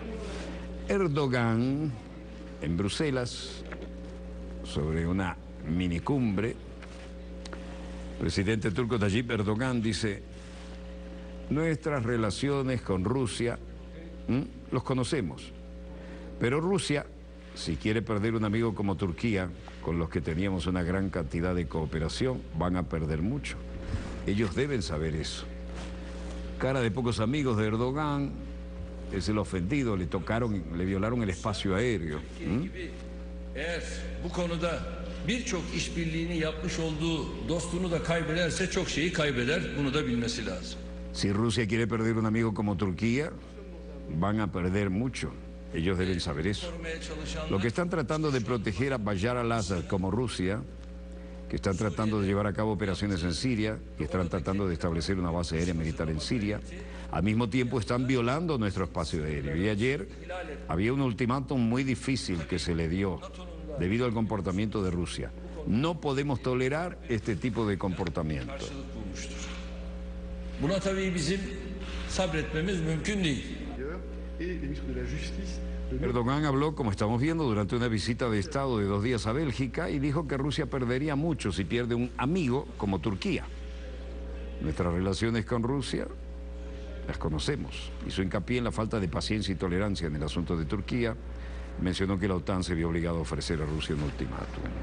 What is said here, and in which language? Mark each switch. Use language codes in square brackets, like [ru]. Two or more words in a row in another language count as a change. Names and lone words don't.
[es] Erdogan, en Bruselas, sobre una minicumbre, el presidente turco Tayyip Erdogan dice: nuestras relaciones con Rusia, los conocemos, pero Rusia, si quiere perder un amigo como Turquía, con los que teníamos una gran cantidad de cooperación, van a perder mucho. Ellos deben saber eso. Cara de pocos amigos de Erdogan, es el ofendido, le violaron el espacio aéreo. [tr] Birçok işbirliğini yapmış olduğu dostunu da kaybederse çok şeyi kaybeder. Bunu da bilmesi lazım. [es] Si Rusia quiere perder un amigo como Turquía, van a perder mucho. Ellos deben saber eso. Lo que están tratando de proteger a Bashar al-Assad como Rusia, que están tratando de llevar a cabo operaciones en Siria, que están tratando de establecer una base aérea militar en Siria, al mismo tiempo están violando nuestro espacio aéreo. Y ayer había un ultimátum muy difícil que se le dio debido al comportamiento de Rusia. No podemos tolerar este tipo de comportamiento. [tr] Karşılık bulmuştur. Buna tabii bizim sabretmemiz mümkün değil. [fr] Et les ministres de la Justice de [es] Erdogan habló, como estamos viendo, durante una visita de Estado de 2 días a Bélgica y dijo que Rusia perdería mucho si pierde un amigo como Turquía. Nuestras relaciones con Rusia las conocemos. Hizo hincapié en la falta de paciencia y tolerancia en el asunto de Turquía. Mencionó que la OTAN se vio obligado a ofrecer a Rusia un ultimátum.